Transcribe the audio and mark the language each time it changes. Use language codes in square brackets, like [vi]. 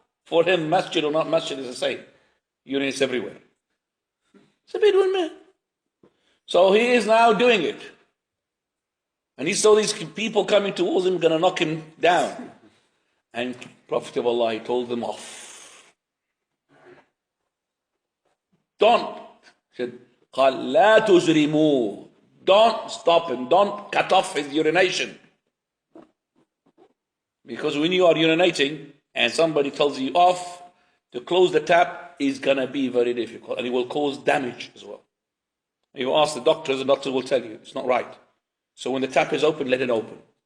[en] For him, masjid or not masjid is the same. Urinates everywhere. He's a Bedouin man. So he is now doing it. And he saw these people coming towards him, going to knock him down. And Prophet of Allah, he told them off. Don't. He said, [ar] قال لا تزرموا. [en] Don't stop him. Don't cut off his urination. Because when you are urinating and somebody tells you off, to close the tap is going to be very difficult. And it will cause damage as well. You ask the doctors will tell you it's not right. So when the tap is open, let it open.